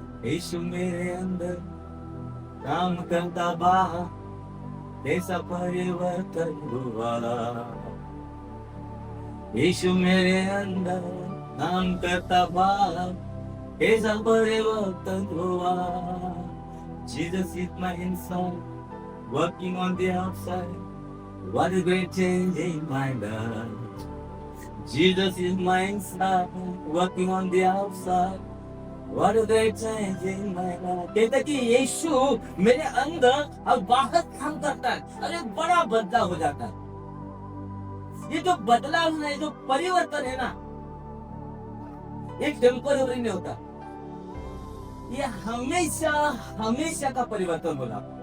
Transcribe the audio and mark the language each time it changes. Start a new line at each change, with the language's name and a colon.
Hindi: यीशु मेरे अंदर काम करता बाहर, ऐसा परिवर्तन हुआ। यीशु मेरे अंदर काम करता बाहर, ऐसा परिवर्तन हुआ।
English: Jesus is my inside, working on the outside. What a great change in my life. Jesus is my inside, working on the outside. What a great change in my life.
Hindi: कहता कि यीशु मेरे अंदर अब बाहर काम करता है, अरे बड़ा बदलाव हो जाता है। ये जो बदलाव है, जो परिवर्तन है ना, ये टेम्पररी नहीं होता, ये हमेशा का परिवर्तन होगा।